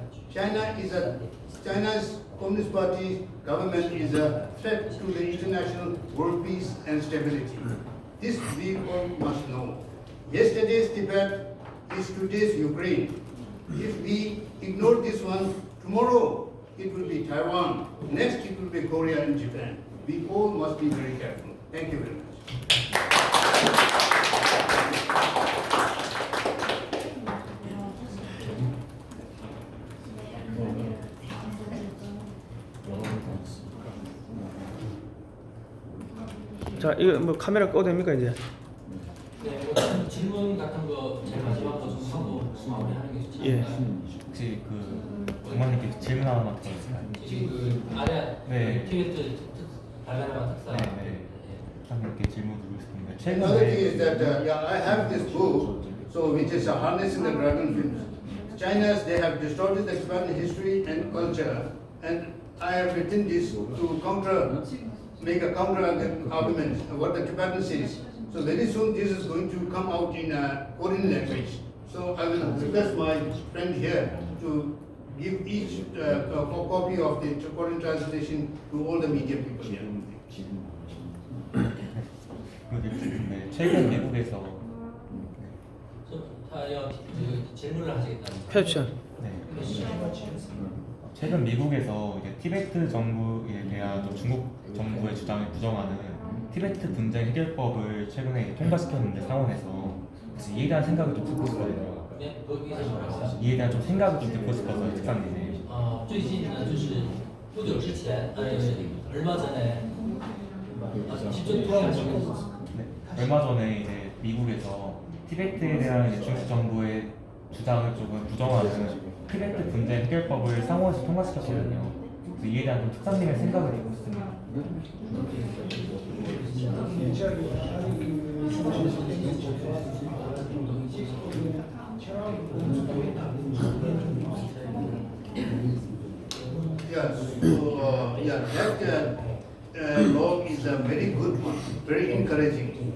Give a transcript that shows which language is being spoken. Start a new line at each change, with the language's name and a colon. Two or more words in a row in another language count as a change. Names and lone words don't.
English: China's Communist Party government is a threat to the international world peace and stability. This we all must know. Yesterday's Tibet is today's Ukraine. If we ignore this one, tomorrow it will be Taiwan, next it will be Korea and Japan. We all must be very careful. Thank you very much.
Korean: 자, 이거 뭐 카메라 꺼도 됩니까 이제? 네, 뭐 질문 같은 거 제일 마지막으로 좀 하고 마무리하는 게 좋죠. 예. 혹시 장관님께 질문 하나만 더 있을까요? 지금 아래 네. 티베트 달라라마 특사. 네. 장관님께 질문 드리고 싶은데
English: Another thing is
Korean: 최근에
English: that I have this book, so which is harnessing the dragon films. China's they have distorted the Tibetan history and culture, and I have written this to make a counter argument of what the Tibetan says. So very soon this is going to come out in Korean language. So I will request my friend here to give each copy of the Korean translation to all the media people here.
Korean: 드리고 싶은데 최근 미국에서 질문을 하시겠다는 캡션. 네. 최근 미국에서 이제 티베트 정부에 대한 좀 중국 정부의 주장을 부정하는 티베트 분쟁 해결법을 최근에 통과시켰는데 상원에서 혹시 이에 대한 생각을 좀 듣고 싶거든요. 네, 거기서 말씀. 이에 대한 좀 생각을 좀 듣고 싶어서요, 특사님.
Chinese: 最近呢，就是不久之前，
Korean: 얼마 전에 직접 투하하시고 네. 얼마 전에 이제 미국에서 티베트에 대한 이제 중국 정부의 주장을 조금 부정하는 티베트 분쟁 해결법을 상원에서 통과시켰거든요. 그래서 이에 대한 좀 특사님의 생각을 듣고 있습니다.
English: Yeah, so that law is a very good one, very encouraging.